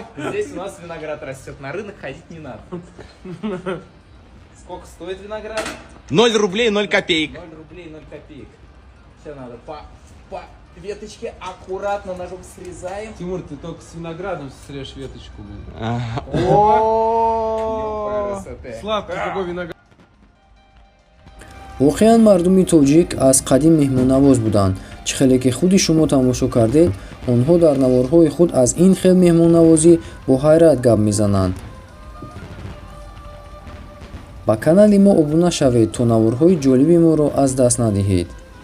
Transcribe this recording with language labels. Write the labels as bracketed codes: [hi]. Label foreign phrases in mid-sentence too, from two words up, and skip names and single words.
[ru] Вот здесь у нас виноград растет, на рынок ходить не надо. Сколько стоит виноград? 0 рублей, 0 копеек. 0 рублей, 0 копеек. Все надо по веточке аккуратно ножом срезаем. Тимур, ты только с виноградом срежь веточку, блин. Сладкий какой виноград. [tg] воқеан мардуми тоҷик аз қадим меҳмоннавоз буданд. чӣ хеле ки худи шумо тамошо кардед, онҳо дар наворҳои худ аз ин хел меҳмоннавозӣ бо ҳайрат гап мезананд. ба канали мо обуна шавед то наворҳои ҷолиби моро аз даст надиҳед.